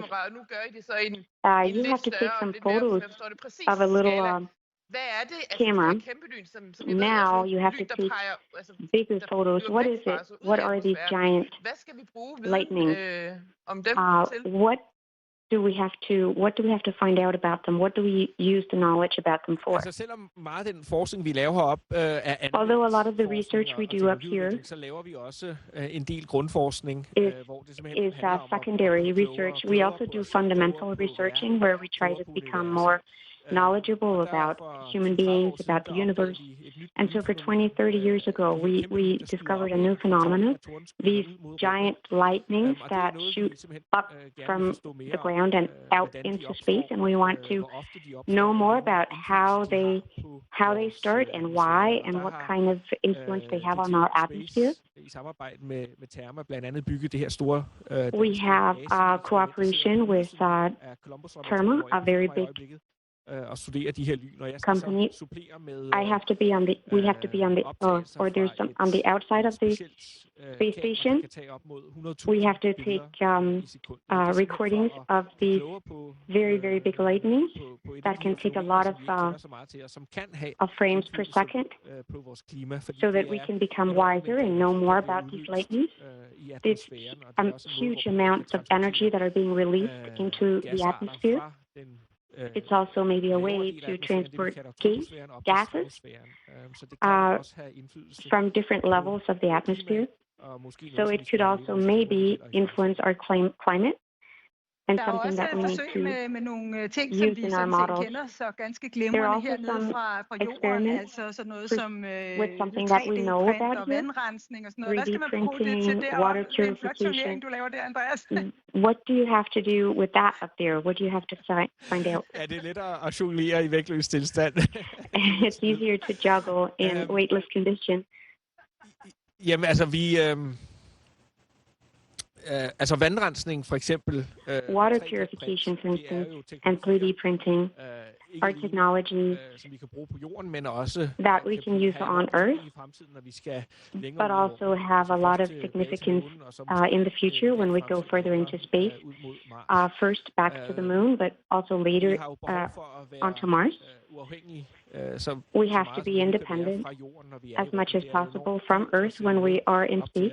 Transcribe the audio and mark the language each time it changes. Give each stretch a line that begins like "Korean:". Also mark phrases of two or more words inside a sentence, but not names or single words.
English: You have to take some photos of a little camera. Now you have to take bigger photos. What is it? What are these giant lightnings? What do we have to find out about them? What do we use the knowledge about them for?
Danish: Altså selvom meget af den forskning vi laver heroppe er
English: Although a lot of the research we do up here
Danish: så laver vi også en del grundforskning, hvor det simpelthen
English: is secondary research. We also do fundamental researching where we try to become more knowledgeable about human beings, about the universe. And so for 20, 30 years ago, we discovered a new phenomenon, these giant lightnings that shoot up from the ground and out into space. And we want to know more about how they start and why and what kind of influence they have on our atmosphere. We have cooperation with Therma, a very big
Danish: at studere de her lyn, og jeg skal
English: company.
Danish: så supplere med
English: We have to be or there's some on the outside of the space station. We have to take recordings of these very, very big lightnings that can take a lot of frames per second, so that we can become wiser and know more about these lightnings. There's huge amounts of energy that are being released into the atmosphere It's also maybe a way to transport gases from different levels of the atmosphere. So it could also maybe influence our climate and
Danish: Der er
English: something
Danish: også
English: that we need
Danish: forsøg
English: to
Danish: med nogle ting, som
English: use
Danish: vi
English: in our
Danish: sådan set
English: models.
Danish: kender så ganske
English: There are
Danish: glimrende
English: also
Danish: hernede
English: some
Danish: fra jorden,
English: experiments
Danish: altså sådan noget
English: with
Danish: som
English: something that we know
Danish: 3D-print
English: about
Danish: og
English: here,
Danish: vandrensning og sådan noget. Hvad
English: 3D
Danish: skal man bruge det til
English: printing,
Danish: deroppe?
English: Oh, water
Danish: Det er en flot turnering,
English: purification.
Danish: du laver der, Andreas.
English: What do you have to do with that up there? What do you have to find out?
Danish: Ja, det er lettere at jonglere i vægtløs tilstand.
English: It's easier to juggle in weightless condition.
Danish: Jamen, altså, altså vandrensning for eksempel.
English: Water purification, for instance, and 3D printing are technologies
Danish: som vi kan bruge på jorden, men også
English: that we can use on Earth,
Danish: i fremtiden, når vi skal
English: but also have a lot of significance in the future when we go further into space. First back to the moon, but also later onto Mars. We have to be independent as much as possible from Earth when we are in space.